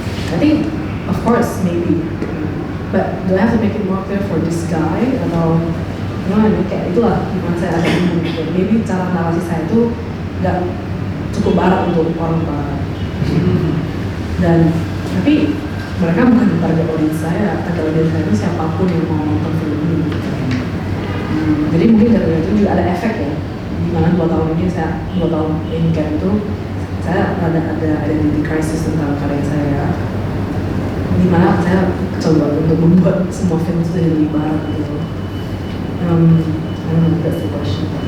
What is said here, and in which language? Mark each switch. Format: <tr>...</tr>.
<en>I think of course maybe, but do I have to make it more clear for this guy</en> <id>atau gimana? Kayak itulah gimana saya ada bingung gitu. Maybe cara narasi saya itu nggak cukup barat untuk orang barat. Dan tapi mereka bukan target audience saya. Target audience saya itu siapapun yang mau nonton film ini. Jadi mungkin dari itu juga ada efek ya. Dimana 2 tahun ini kan itu saya ada identity crisis tentang karya saya. Dimana saya coba untuk membuat semua film itu jadi lebih barat gitu.</id> <en>I don't know if that's the question.</en>